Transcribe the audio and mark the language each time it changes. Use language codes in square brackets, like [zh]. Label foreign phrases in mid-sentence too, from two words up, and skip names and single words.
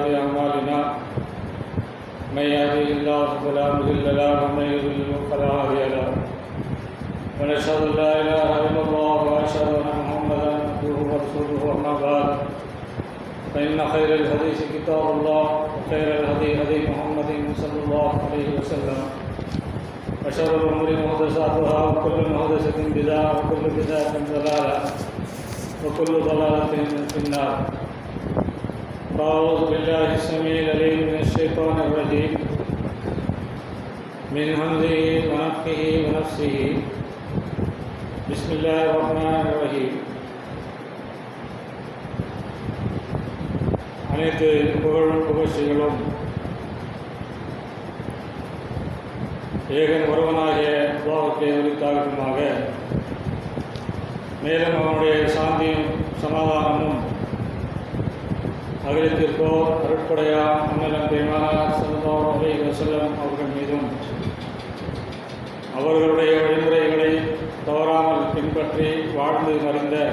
[ar] أعمالنا من يهده الله فلا مضل له ومن يضلل فلا هادي له ونشهد أن لا إله إلا الله وأشهد أن محمدا عبده ورسوله أما بعد فإن خير الحديث كتاب الله وخير الهدي هدي محمد صلى الله عليه وسلم وشر الأمور محدثاتها وكل محدثة بدعة وكل بدعة ضلالة وكل ضلالة في النار. فأعوذ بالله السميع العليم من الشيطان الرجيم من همزه ونفخه ونفسه. بسم الله الرحمن الرحيم. [ta] அனைத்து புகழும் புகழ்ச்சிகளும் ஏகன் ஒருவனாகிய அல்லாஹ்வுக்கே உரித்தாகட்டுமாக. மேலும் அவனுடைய சாந்தியும் சமாதானமும் அகிலத்திற்கோ அருட்படையா அண்ணலம் பெருமானார் [ar] صلى الله عليه وسلم [ta] அவர்கள் மீதும் அவர்களுடைய வழிமுறைகளை தவறாமல் பின்பற்றி வாழ்ந்து மறைந்த